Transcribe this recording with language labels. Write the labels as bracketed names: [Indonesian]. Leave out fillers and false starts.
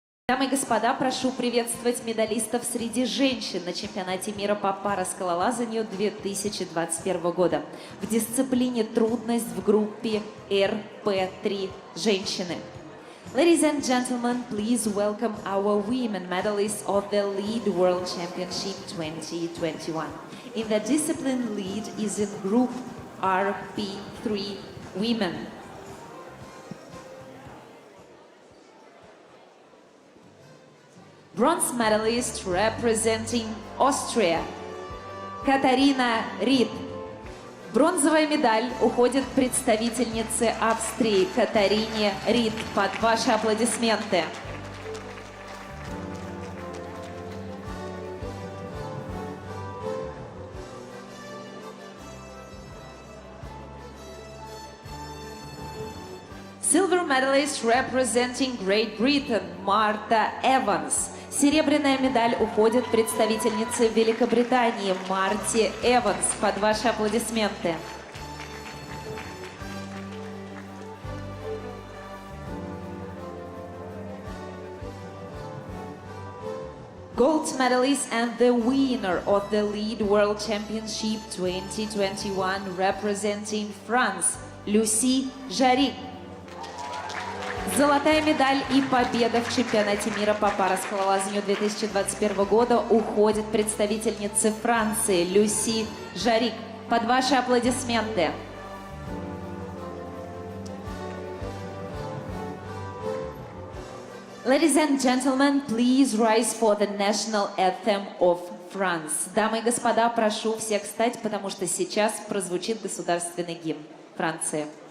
[Russian] Дамы и господа, прошу приветствовать медалистов среди женщин на чемпионате мира по параскалолазанию 2021 года в дисциплине трудность в группе РП-3 женщины. [English] Ladies and gentlemen, please welcome our women medalists of the Lead World Championship 2021. In the discipline, lead is in group RP3 women. Bronze medalist representing Austria, Катарина Рид. [Russian] Бронзовая медаль уходит представительнице Австрии Катарине Рид. Под ваши аплодисменты. [English] Silver medalist representing Great Britain Марта Эванс. [Russian] Серебряная медаль уходит представительнице Великобритании Марте Эванс. Под ваши аплодисменты. [English] Gold medalist and the winner of the Lead World Championship 2021 representing France Люси Жарик. [Russian] Золотая медаль и победа в чемпионате мира по параскалолазанию 2021 года уходит представительнице Франции Люси Жарик. Под ваши аплодисменты. [English] Ladies and gentlemen, please rise for the national anthem of France. [Russian] Дамы и господа, прошу всех встать, потому что сейчас прозвучит государственный гимн Франции.